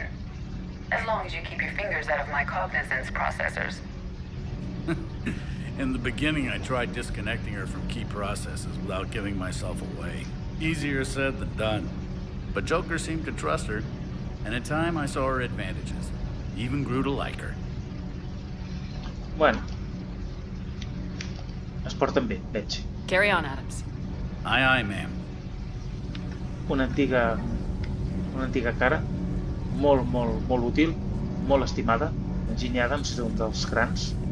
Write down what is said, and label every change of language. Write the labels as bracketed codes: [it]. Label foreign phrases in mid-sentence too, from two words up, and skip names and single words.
[en] As long as you keep your fingers out of my cognizance processors. In the beginning, I tried disconnecting her from key processes without giving myself away. Easier said than done. But Joker seemed to trust her, and in time I saw her advantages. Even grew to like her. [ca] Bueno. Es porten bé, veig. [en] Carry on, Adams. Aye, ma'am. [ca] Una antiga cara, molt útil, molt estimada. Enginyer Adams és un dels grans.